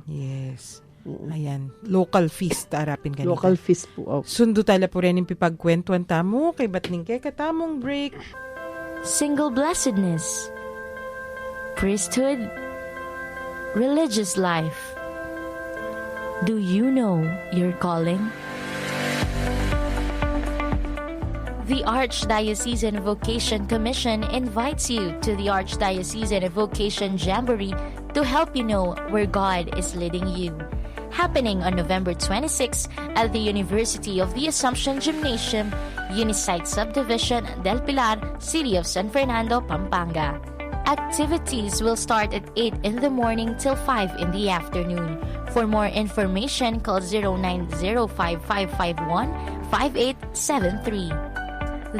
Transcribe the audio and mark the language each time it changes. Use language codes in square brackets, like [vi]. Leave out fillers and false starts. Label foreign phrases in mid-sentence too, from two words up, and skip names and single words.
[pam] Yes. Ayan. [en] Local feast, [pam] arapin kanita. [en] Local feast po. [pam] Sundo tala po rin yung pipagkwentuan tamo, kay batning kay katamong break. [en] Single blessedness, priesthood, religious life. Do you know your calling? The Archdiocesan Vocation Commission invites you to the Archdiocesan Vocation Jamboree to help you know where God is leading you. Happening on November 26 at the University of the Assumption Gymnasium, Unisite Subdivision, Del Pilar, City of San Fernando, Pampanga. Activities will start at 8 in the morning till 5 in the afternoon. For more information, call 0905-551-5873.